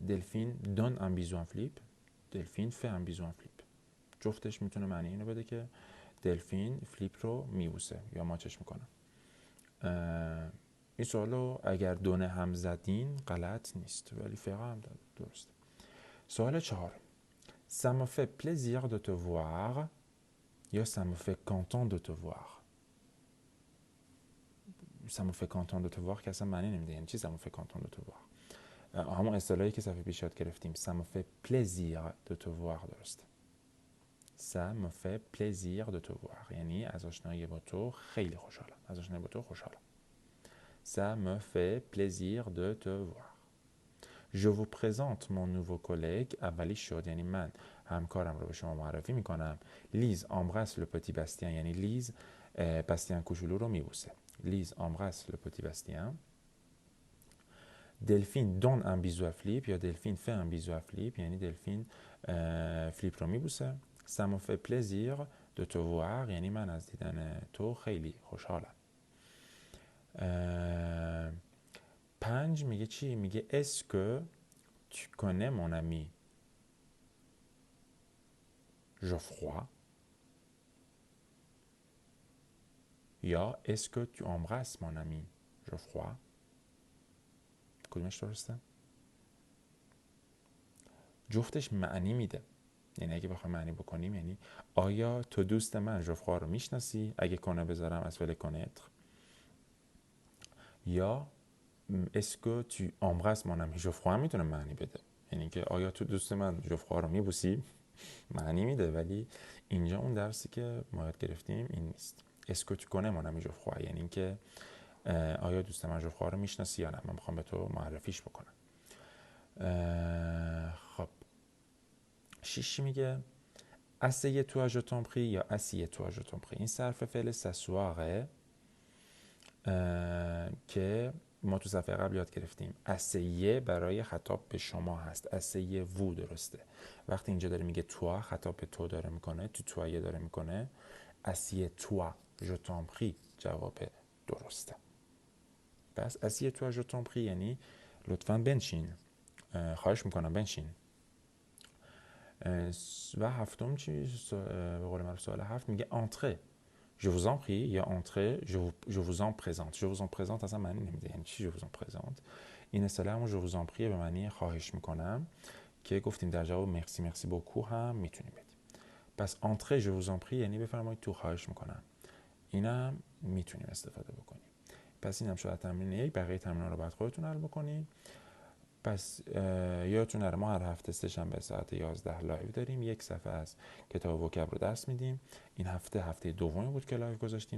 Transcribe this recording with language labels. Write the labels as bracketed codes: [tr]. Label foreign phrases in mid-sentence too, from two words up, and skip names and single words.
[fr] Delphine donne un bisou à Philippe, Delphine fait un bisou à Philippe. [fa] جفتش میتونه معنی اینو بده که دلفین فلیپ رو میبوسه یا ماچش میکنه. این سوالو اگر دونه هم زدین غلط نیست، ولی فقط هم درست. سوال 4. [fr] Ça me fait plaisir de te voir یا ça me fait content de te voir. ça me fait content de te voir [fa] که اصلا معنی نمیده. یعنی چی [fr] ça me fait content de te voir؟ [fa] همون اصطلاحی که صفحه پیش یاد گرفتیم. [fr] ça me fait plaisir de te voir درسته. ça me fait plaisir de te voir [fa] یعنی از آشنایی با تو خیلی خوشحالم، از آشنایی با تو خوشحالم. [fr] ça me fait plaisir de te voir. Je vous présente mon nouveau collègue. [fa] اولی شد یعنی من همکارم رو به شما معرفی میکنم. لیز [fr] embrasse le petit Bastien [fa] یعنی لیز باستیان کوچولو رو میبوسه. [fr] لیز embrasse le petit Bastien. Delphine donne un bisou à Philippe یا Delphine fait un bisou à Philippe [fa] یعنی دلفین فلیپ رو میبوسه. [fr] Ça me fait plaisir de te voir [fa] یعنی من از دیدن تو خیلی خوشحالم. 5 میگه چی؟ [fr] میگه est-ce que tu connais mon ami Geoffroy یا est-ce que tu embrasses mon ami Geoffroy. [fa] کدومش درسته؟ جفتش معنی میده. یعنی اگه بخوام معنی بکنیم یعنی آیا تو دوست من ژوفروا رو میشناسی؟ اگه کنه بذارم از فعل کنتر. یا [fr] est-ce que tu embrasses mon ami [fa] ژوفروا هم میتونه معنی بده، یعنی که آیا تو دوست من ژوفروا رو میبوسی؟ معنی میده، ولی اینجا اون درسی که ما یاد گرفتیم این نیست. [fr] est-ce que tu connais mon ami [fa] ژوفروا یعنی که آیا دوست من ژوفروا رو میشناسی یا نه، من میخوام به تو معرفیش بکنم. [fr] خب 6 میگه asseyez-toi je t'en prie یا assieds-toi je t'en prie. [fa] این صرف فعل s'asseoir که ما تو صفحه قبل یاد گرفتیم. asseyez برای خطاب به شما هست، asseyez-vous درسته. وقتی اینجا داره میگه toi خطاب به تو داره میکنه، تو تویه داره میکنه. [fr] assieds-toi je t'en prie جواب درسته. [fa] پس [fr] assieds-toi je t'en prie [fa] یعنی لطفاً بنشین. خواهش میکنم بنشین. و هفتم چی به قول معروف سوال هفت میگه انتره. [fr] Je vous en prie یا انتره je vous en présente. Je vous en présente [fa] اصلا معنی نمیده، یعنی چی [fr] je vous en présente؟ [fa] این اصطلاح همون [fr] je vous en prie [fa] به معنی خواهش میکنم که گفتیم در جواب [fr] merci merci beaucoup [fa] هم میتونیم بدیم. پس [fr] entrez je vous en prie [fa] یعنی بفرمایید تو، خواهش میکنم. اینم میتونیم استفاده بکنیم. پس اینم شد تمرین یک. بقیه تمرین رو بعد خودتون حل بکنید. پس یادتون نره ما هر هفته سه‌شنبه ساعت 11 لایو داریم. یک صفحه از کتاب وکب رو درس میدیم. این هفته دومی بود که لایو گذاشتیم.